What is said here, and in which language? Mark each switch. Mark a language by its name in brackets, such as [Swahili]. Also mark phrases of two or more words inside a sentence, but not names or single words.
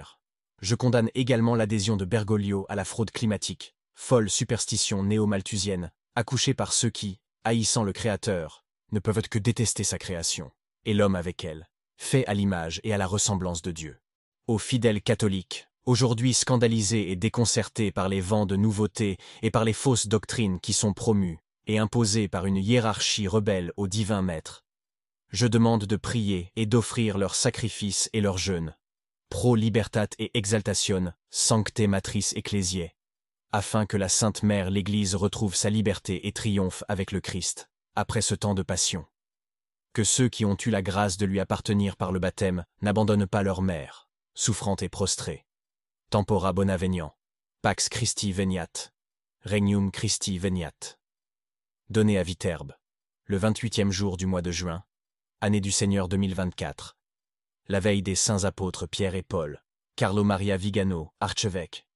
[French] Je condamne également l'adhésion de Bergoglio à la fraude climatique, folle superstition néo-malthusienne, accouchée par ceux qui, haïssant le Créateur, ne peuvent que détester sa création, et l'homme avec elle, fait à l'image et à la ressemblance de Dieu. Aux fidèles catholiques, aujourd'hui scandalisés et déconcertés par les vents de nouveautés et par les fausses doctrines qui sont promues et imposées par une hiérarchie rebelle au divin maître, je demande de prier et d'offrir leurs sacrifices et leurs jeûnes, [Latin] pro libertate et exaltation, sancte matris ecclesiae, [French] afin que la Sainte Mère l'Église retrouve sa liberté et triomphe avec le Christ, après ce temps de passion. Que ceux qui ont eu la grâce de lui appartenir par le baptême n'abandonnent pas leur mère, souffrante et prostrée. [Latin] Tempora Bonaveniant. Pax Christi Veniat. Regnum Christi Veniat. [French] Donné à Viterbe. Le 28e jour du mois de juin. Année du Seigneur 2024. La veille des saints apôtres Pierre et Paul. Carlo Maria Vigano, archevêque.